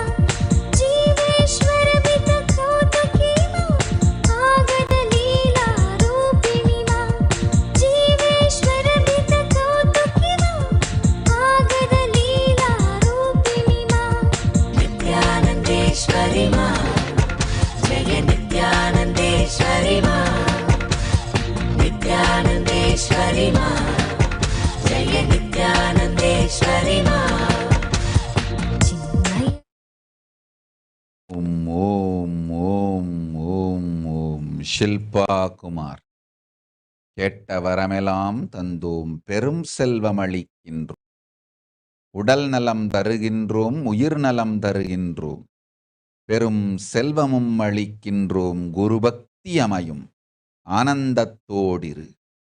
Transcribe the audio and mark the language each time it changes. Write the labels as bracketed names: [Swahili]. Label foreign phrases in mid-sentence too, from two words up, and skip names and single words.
[Sanskrit] जीवेश्वर वितकौतुकी मां आगद लीला रूपिणि मां जीवेश्वर वितकौतुकी मां आगद लीला रूपिणि मां नित्यानन्देश्वरि मां जय नित्यानन्देश्वरि मां नित्यानन्देश्वरि मां जय नित्यानन्देश्वरि मां [Tamil] ஓம் ஓம் ஓம் ஓம் ஓம் ஷில்பா குமார். கேட்ட வரமெல்லாம் தந்தோம், பெரும் செல்வமளிக்கின்றோம், உடல் நலம் தருகின்றோம், உயிர் நலம் தருகின்றோம், பெரும் செல்வமும் அளிக்கின்றோம், குருபக்தி அமையும் ஆனந்தத்தோடிரு.